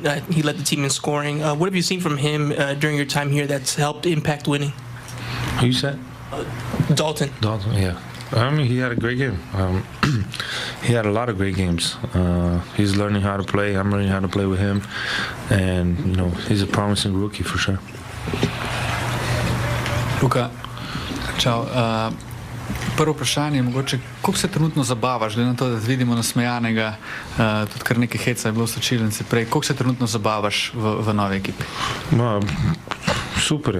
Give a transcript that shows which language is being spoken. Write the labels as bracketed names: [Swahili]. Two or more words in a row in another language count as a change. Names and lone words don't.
[English] He led the team in scoring. What have you seen from him during your time here that's helped impact winning? Who you said? Dalton. Dalton, yeah. I mean, he had a great game. He had a lot of great games. He's learning how to play. I'm learning how to play with him. And, he's a promising rookie for sure. [Slovenian] Luka, čau. Prvo vprašanje je mogoče, koliko se trenutno zabavaš, glede na to, da vidimo nasmejanega, tudi kar nekaj heca je bilo v slačilnici prej, koliko se trenutno zabavaš v novi ekipi? Super je.